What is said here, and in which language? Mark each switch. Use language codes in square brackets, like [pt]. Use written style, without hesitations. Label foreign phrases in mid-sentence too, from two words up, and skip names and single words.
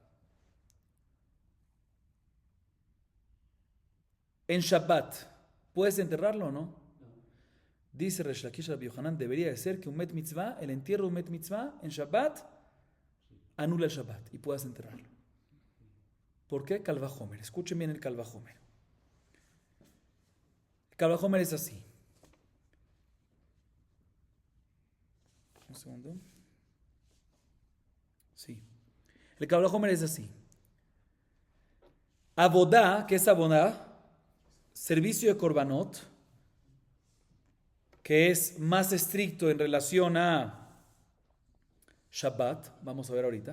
[es] En Shabbat, ¿puedes enterrarlo o no? Dice Resh Lakish a Rabbi Yohanan, debería de ser que un [he] מת מצוה, [es] el entierro de un [he] מת מצוה [es] en Shabbat, anula el Shabbat y puedas enterrarlo. ¿Por qué? [he] קל וחומר. [es] Escuchen bien el [he] קל וחומר. [es] El [he] קל וחומר [es] es así. Un segundo. Sí. El [he] קל וחומר [es] es así. Avodah, ¿qué es Avodah? Servicio de Korbanot, que es más estricto en relación a Shabbat, vamos a ver ahorita.